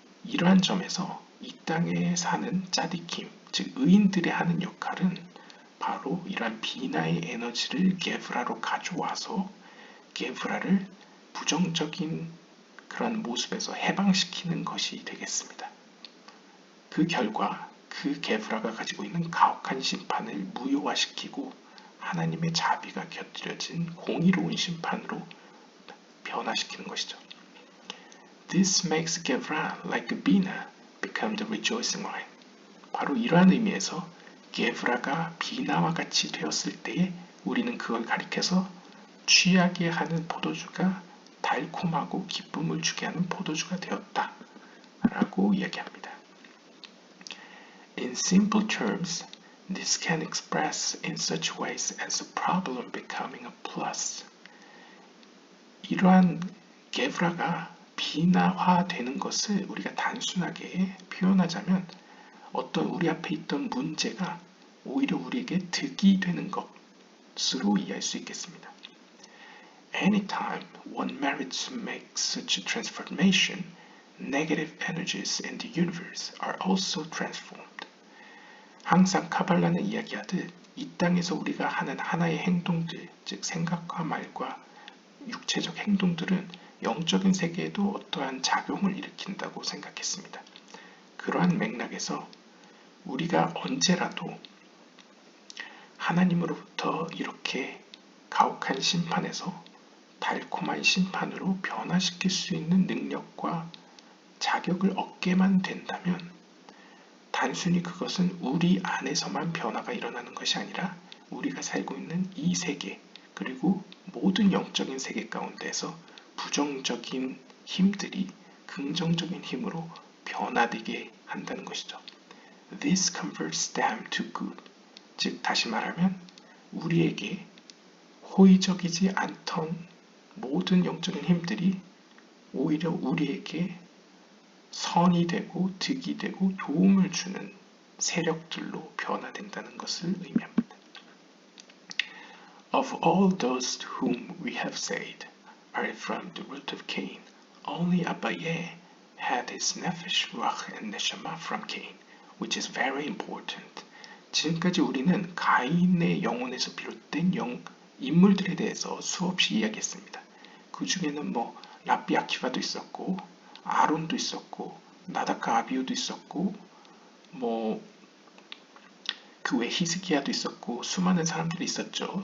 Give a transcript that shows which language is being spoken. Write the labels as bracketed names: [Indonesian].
[Korean] 이러한 점에서 이 땅에 사는 짜디킴, 즉 의인들의 하는 역할은 바로 이러한 비나의 에너지를 게브라로 가져와서 게브라를 부정적인 그런 모습에서 해방시키는 것이 되겠습니다. 그 결과 그 게브라가 가지고 있는 가혹한 심판을 무효화시키고 하나님의 자비가 곁들여진 공의로운 심판으로 변화시키는 것이죠. [English] This makes Gevra like Bina become the rejoicing wine. [Korean] 바로 이러한 의미에서 게브라가 비나와 같이 되었을 때에 우리는 그걸 가리켜서 취하게 하는 포도주가 달콤하고 기쁨을 주게 하는 포도주가 되었다 라고 이야기합니다. [English] In simple terms, this can express in such ways as a problem becoming a plus. [Korean] 이러한 게브라가 비나화되는 것을 우리가 단순하게 표현하자면 어떤 우리 앞에 있던 문제가 오히려 우리에게 득이 되는 것으로 이해할 수 있겠습니다. [English] Anytime one merits to make such a transformation, negative energies in the universe are also transformed. [Korean] 항상 카발라는 이야기하듯 이 땅에서 우리가 하는 하나의 행동들, 즉 생각과 말과 육체적 행동들은 영적인 세계에도 어떠한 작용을 일으킨다고 생각했습니다. 그러한 맥락에서 우리가 언제라도 하나님으로부터 이렇게 가혹한 심판에서 달콤한 심판으로 변화시킬 수 있는 능력과 자격을 얻게만 된다면 단순히 그것은 우리 안에서만 변화가 일어나는 것이 아니라 우리가 살고 있는 이 세계 그리고 모든 영적인 세계 가운데서 부정적인 힘들이 긍정적인 힘으로 변화되게 한다는 것이죠. [English] This converts them to good. [Korean] 즉 다시 말하면 우리에게 호의적이지 않던 모든 영적인 힘들이 오히려 우리에게 선이 되고 득이 되고 도움을 주는 세력들로 변화된다는 것을 의미합니다. [English] Of all those to whom we have said are from the root of Cain, only Abaye had his nefesh, ruach, and neshama from Cain, which is very important. [Korean] 지금까지 우리는 가인의 영혼에서 비롯된 인물들에 대해서 수없이 이야기했습니다. 그 중에는 랍비 아키바도 있었고 아론도 있었고 나다카 아비우도 있었고 그 외 히스기야도 있었고 수많은 사람들이 있었죠.